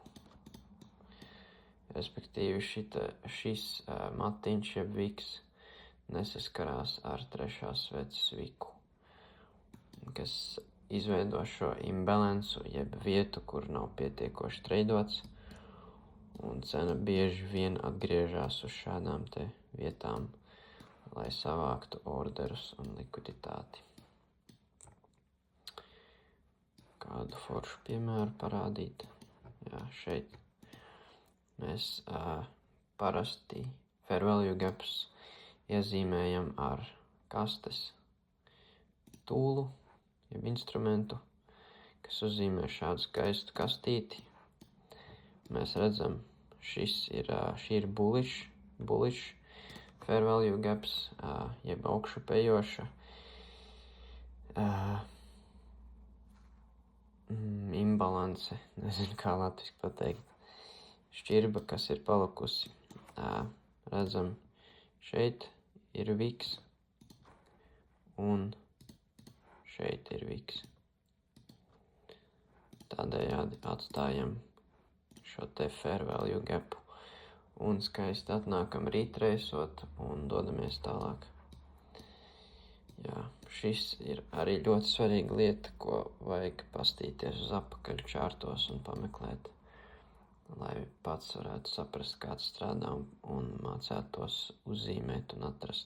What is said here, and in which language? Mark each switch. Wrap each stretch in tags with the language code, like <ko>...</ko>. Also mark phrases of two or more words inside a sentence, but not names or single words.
<lv>Respektīvi šis matiņš jeb viks nesaskarās ar trešās sveces viku, kas izveido šo imbalansu jeb vietu, kur nav pietiekoši treidots, un cena bieži vien atgriežas uz šādām te vietām, lai savāktu orderus un likviditāti. Kādu foršu piemēru parādīt? Jā, šeit mēs parasti</lv> <en>fair value gaps</en> <lv>iezīmējam ar kastes tūlu, jeb instrumentu, kas uzzīmē šādu skaistu kastīti. Mēs redzam, šī ir</lv> <en>bullish fair value gaps,</en> <lv>jeb augšupejoša imbalance, nezinu kā latviski pateikt, šķirba, kas ir palikusi. Redzam, šeit ir viks un šeit ir viks. Tādējādi atstājam šo te</lv> <en>fair value gapu</en> <lv>un skaisti atnākam retraceot un dodamies tālāk. Jā, šis ir arī ļoti svarīga lieta, ko vajag pastīties uz apakaļ čārtos un pameklēt, lai pats varētu saprast, kāds strādā un mācētos uzzīmēt un atrast.</lv>